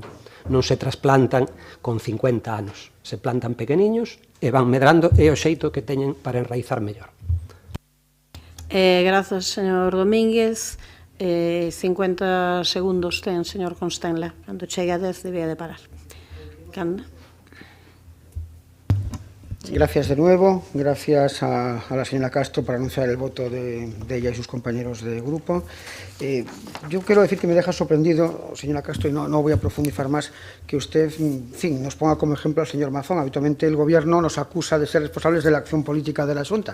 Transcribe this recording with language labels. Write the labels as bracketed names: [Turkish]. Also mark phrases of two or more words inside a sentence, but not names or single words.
[Galician] Non se trasplantan con 50 anos, se plantan pequeniños e van medrando e o xeito que teñen para enraizar mellor. Grazas, señor Domínguez. 50 segundos ten, señor Constenla. Cando chegue a 10 debía de parar. Canda. [Spanish] Gracias de nuevo, gracias a la señora Castro por anunciar el voto de ella y sus compañeros de grupo. Yo quiero decir que me deja sorprendido, señora Castro, y no voy a profundizar más, que usted, en fin, nos ponga como ejemplo al señor Mazón. Habitualmente el Gobierno nos acusa de ser responsables de la acción política de la Xunta.